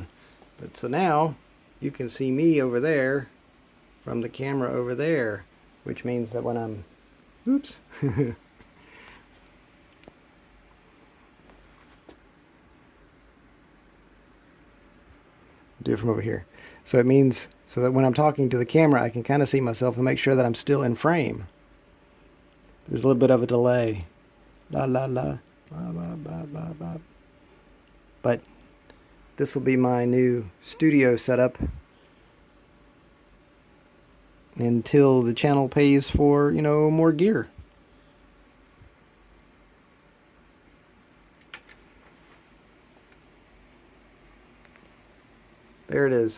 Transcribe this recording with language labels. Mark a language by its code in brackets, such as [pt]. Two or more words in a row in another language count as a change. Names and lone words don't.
[en] But so now you can see me over there from the camera over there, which means that when I'm, oops, do it from over here. So it means so that when I'm talking to the camera, I can kind of see myself and make sure that I'm still in frame. There's a little bit of a delay. La la la, ba ba ba ba ba. But this will be my new studio setup until the channel pays for, you know, more gear. There it is.